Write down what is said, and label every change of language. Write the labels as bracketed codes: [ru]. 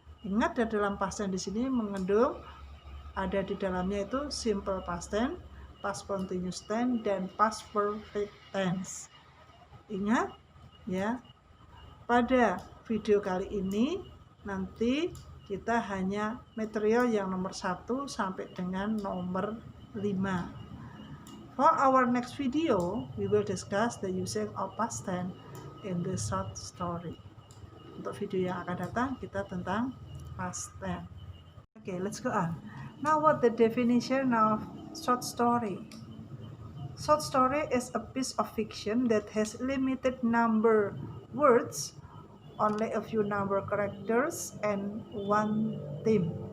[id] Ingat, dalam past tense di sini mengandung ada di dalamnya itu simple past tense, past continuous tense, dan past perfect tense. Ingat ya, pada video kali ini nanti kita hanya material yang nomor 1 sampai dengan nomor 5. [en] For our next video, we will discuss the using of past tense in the short story. [id] Untuk video yang akan datang, kita tentang past tense. [en] Okay, let's go on. Now, what the definition of short story? Short story is a piece of fiction that has limited number words, only a few number characters, and one theme.